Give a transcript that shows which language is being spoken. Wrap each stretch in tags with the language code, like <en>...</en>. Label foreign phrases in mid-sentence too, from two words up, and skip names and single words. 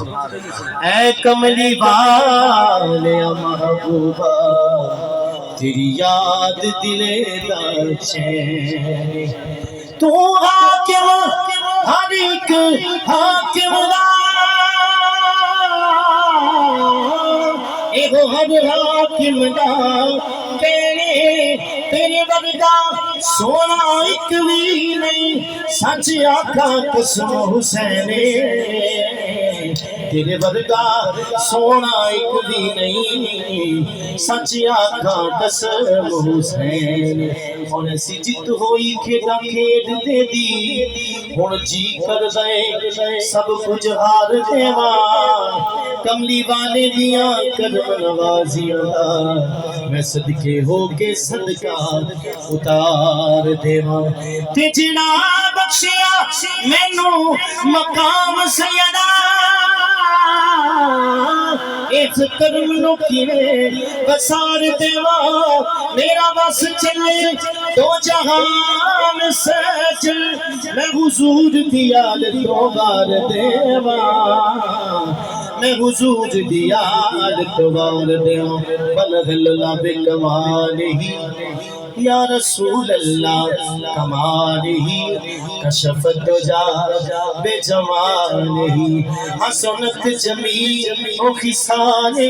<pa>اے کملی والے محبوبہ تیری یاد دلے دا چین. تو حاکم ہر ایک حاکم دا ایک ہر حاکم دا تیرے ورگا سونا ایک بھی نہیں سچ آقا قسم حسین تیرے ورگا سونا ایک بھی نہیں سچ آقا قسم حسین. ہن سی جت ہوئی کھیڈا کھیڈ دے دی ہن جی کر دے سب کچھ ہار دیواں کملی والے دیاں کرم نوازیاں دا میں صدقے ہو کے صدقہ اتار دیواں. تے جڑا بخشیا مینوں مقام سیدہ اس کرم نو کیویں بسار دیواں میرا بس چلے دو جہان سجل میں حضور دی یاد تو بار دیواں میں حضور دی یاد تو بار دیواں.</pa> <ar>بلغ اللہ بکمالہ یا رسول اللہ کمالہ کشفت دجا بجمالہ حسنت جمیع و خصالہ.</ar>